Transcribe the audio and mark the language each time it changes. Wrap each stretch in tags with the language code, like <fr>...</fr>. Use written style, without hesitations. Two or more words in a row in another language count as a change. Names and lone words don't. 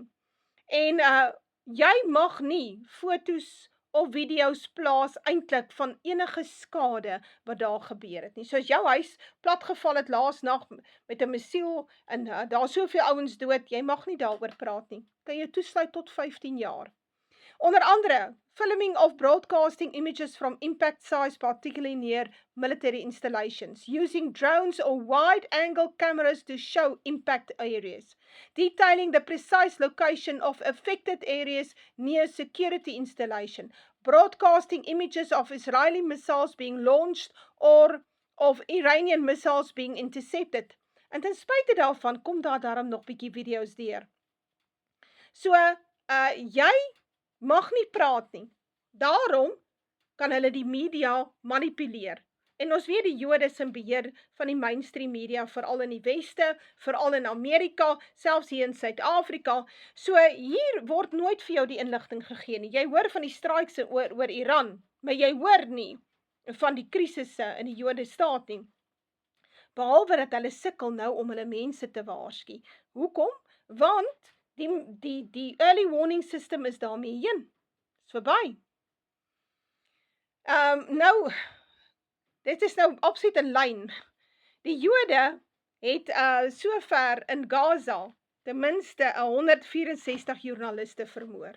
<af>En jy mag nie fotos of video's plaas eintlik van enige skade wat daar gebeur het nie. So as jou huis platgeval het laasnag met 'n missiel en daar soveel ouens dood, jy mag nie daaroor praat nie. Kan jy toesluit tot 15 jaar. Onder andere,</af> <en>filming of broadcasting images from impact sites, particularly near military installations, using drones or wide-angle cameras to show impact areas, detailing the precise location of affected areas near security installation, broadcasting images of Israeli missiles being launched or of Iranian missiles being intercepted.</en> <af>En ten spyte daarvan kom daar daarom nog bietjie video's deur. So, jy mag nie praat nie. Daarom kan hulle die media manipuleer. En ons weet die Jode is in beheer van die</af> <en>mainstream media,</en> <af>veral in die Weste, veral in Amerika, selfs hier in Suid-Afrika. So hier word nooit vir jou die inligting gegee nie. Jy hoor van die strikes oor Iran, maar jy hoor nie van die krisisse in die Jode staat nie. Behalwe dat hulle sukkel nou om hulle mense te waarsku. Hoekom? Want die</af> <en>early warning system</en> <af>is daarmee heen. Is verby. Nou, dit is nou absoluut in lyn. Die Jode het sover in Gaza ten minste 164 joernaliste vermoor.</af>